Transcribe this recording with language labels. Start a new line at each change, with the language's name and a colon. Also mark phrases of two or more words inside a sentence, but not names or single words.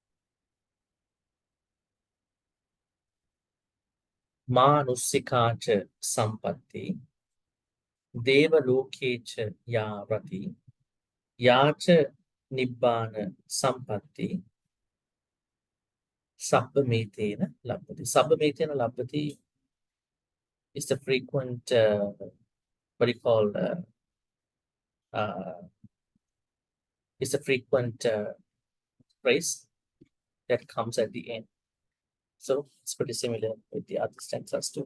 Pali: Manusika cha sampatti deva loke cha yavrati yacha nibbana sampatti sabba metena labhati. Sabba metena labhati
English: is the frequent what do you call is a frequent phrase that comes at the end. So it's pretty similar with the other stanzas too.